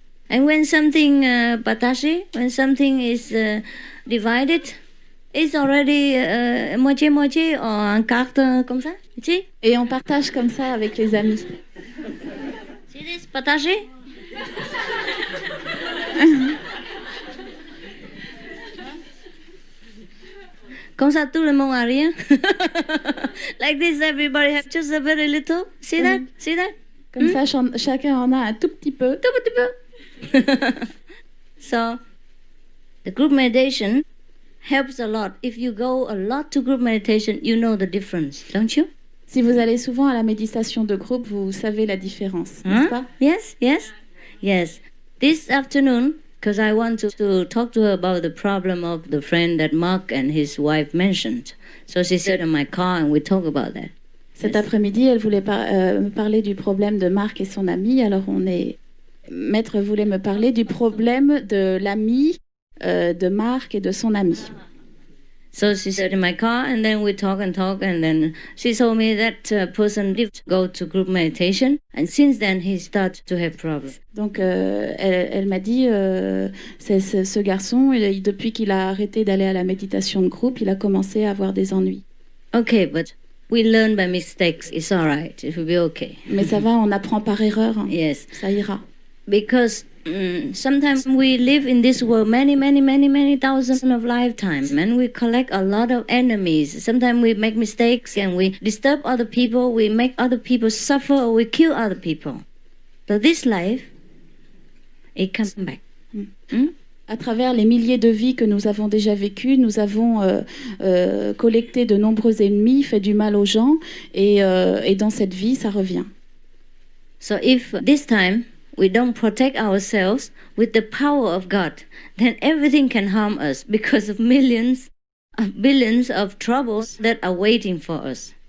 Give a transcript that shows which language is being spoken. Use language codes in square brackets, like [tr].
[en] And when something partagé, when something is divided, it's already [fr] moitié-moitié en carte comme ça. Et on partage comme ça avec les amis. C'est partagé. Comme ça, tout le monde a rien. [en] Like this, everybody has just a very little. See that? See that? [fr] Comme ça, chacun en a un tout petit peu. [en] So, the group meditation helps a lot. If you go a lot to group meditation, you know the difference, don't you? [fr] Si vous allez souvent à la méditation de groupe, vous savez la différence, n'est-ce pas? [en] Yes. This afternoon, because I want to talk to her about the problem of the friend that Mark and his wife mentioned. So she sat in my car and we talk about that. [fr] Cet après-midi, elle voulait me parler du problème de Marc et son ami. Alors Maître voulait me parler du problème de l'ami de Marc et de son ami. [en] So she sat in my car and then we talk and then she told me that person did go to group meditation and since then he started to have problems. [fr] Donc elle m'a dit ce garçon depuis qu'il a arrêté d'aller à la méditation de groupe, il a commencé à avoir des ennuis. [en] Okay, but we learn by mistakes. It's all right. It will be okay. [fr] Mais ça va, on apprend par erreur. [en] Yes. [fr] Ça ira. [en] Because sometimes we live in this world many thousands of lifetimes and we collect a lot of enemies. Sometimes we make mistakes and we disturb other people, we make other people suffer or we kill other people. So this life, it comes back. [fr] À travers les milliers de vies que nous avons déjà vécues, nous avons collecté de nombreux ennemis, fait du mal aux gens et dans cette vie, ça revient. [en] So if this time we don't protect ourselves with the power of God, then everything can harm us because of billions of troubles that are waiting for us.